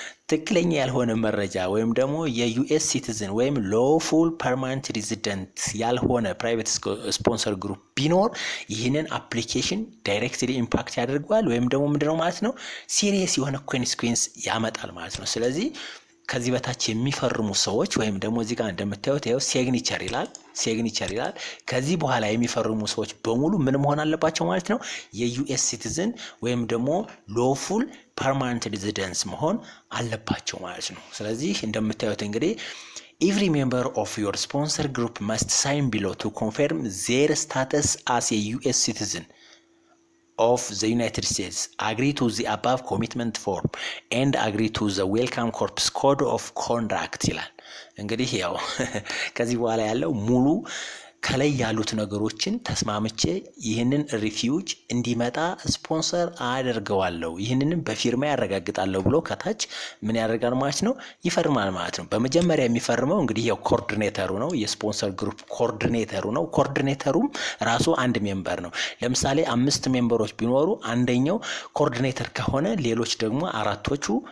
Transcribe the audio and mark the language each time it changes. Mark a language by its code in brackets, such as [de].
[am] ትክክለኛ ያልሆነ መረጃ ወይም ደግሞ የዩኤስ ሲቲዝን ወይም ሎፉል ፐርማነንት ሬዚደንት ያልሆነ ፕራይቬት ስፖንሰር ግሩፕ ቢኖር ይህንን አፕሊኬሽን ዳይሬክትሊ ኢምፓክት ያደርገዋል ወይም ደግሞ ምንድነው ማለት ነው ሲሪየስ የሆነ ኮንሲኩዌንስ ያመጣል ማለት ነው። ስለዚህ ከዚህ በታች የሚፈርሙ ሰዎች ወይም ደግሞ እዚህ ጋር እንደምታዩት ያው ሲግኒቸር ይላል። ከዚህ በኋላ የሚፈርሙ ሰዎች በሙሉ ምን መሆን አለባቸው ማለት ነው? የዩኤስ ሲቲዝን ወይም ደግሞ ሎፉል ፐርማነንት ሬዚደንስ መሆን አለባቸው ማለት ነው። ስለዚህ እንደምታዩት እንግዲህ [en] every member of your sponsor group must sign below to confirm their status as a US citizen of the United States agree to the above commitment form and agree to the WelcomeCorps code of conduct [am] ይላል። እንግዲህ ያው ከዚህ በኋላ ያለው ሙሉ ከላይ ያሉት ነገሮችን ተስማምቼ ይህንን ሪፊውጅ እንዲመጣ ስፖንሰር አደርገዋለሁ ይህንንም በፊርማ ያረጋግጣለሁ ብሎ ከታች ምን ያደርጋል ማለት ነው ይፈርማል ማለት ነው። በመጀመሪያ የሚፈርመው እንግዲህ ያው ኮኦርዲኔተሩ ነው የስፖንሰር ግሩፕ ኮኦርዲኔተሩ ነው። ኮኦርዲኔተሩም ራሱ አንድ ሜምበር ነው። ለምሳሌ 5 ሜምበሮች ቢኖሩ አንደኛው ኮኦርዲኔተር ከሆነ ሌሎች ደግሞ አራቶቹ